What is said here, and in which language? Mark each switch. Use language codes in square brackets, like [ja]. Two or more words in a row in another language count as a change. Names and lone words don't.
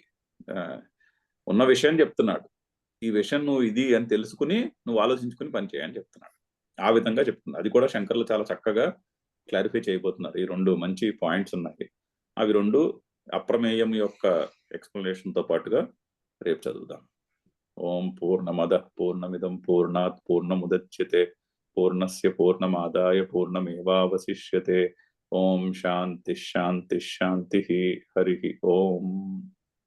[te] ఉన్న విషయం చెప్తున్నాడు, ఈ విషయం నువ్వు ఇది అని తెలుసుకుని నువ్వు ఆలోచించుకుని పని చేయని చెప్తున్నాడు. ఆ విధంగా చెప్తున్నాడు. అది కూడా శంకర్లు చాలా చక్కగా క్లారిఫై చేయబోతున్నారు. ఈ రెండు మంచి పాయింట్స్ ఉన్నాయి. అవి రెండు అప్రమేయం యొక్క ఎక్స్ప్లెనేషన్ తో పాటుగా రేపు చదువుదాం. [sa] ఓం పూర్ణమద పూర్ణమిదం పూర్ణాత్ పూర్ణముదచ్యతే పూర్ణస్య పూర్ణమాదాయ పూర్ణమేవావశిష్యతే. ఓం శాంతి శాంతి శాంతి. హరి ఓం.